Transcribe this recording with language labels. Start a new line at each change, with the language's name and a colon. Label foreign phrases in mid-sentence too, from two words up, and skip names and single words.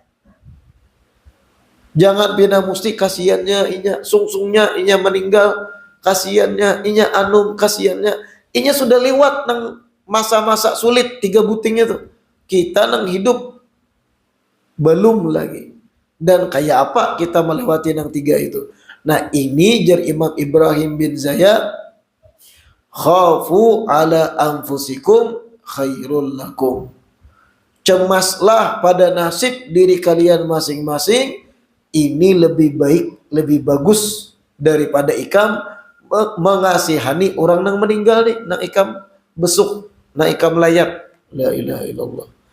Banjar: Jangan pina musti kasihannya inya, sungsungnya inya meninggal, kasihannya inya anum, kasihannya inya sudah lewat nang masa-masa sulit 3 buting itu. Kita nang hidup belum lagi. Dan kayak apa kita melewati nang 3 itu? Nah, ini jar Imam Ibrahim bin Zayyat,
Arabic: خافوا على أنفسكم خير لكم.
Banjar: Cemaslah pada nasib diri kalian masing-masing, ini lebih baik, lebih bagus daripada ikam mengasihani orang nang meninggal nih, nang ikam besuk, nang ikam layak.
Arabic: لا إله إلا الله.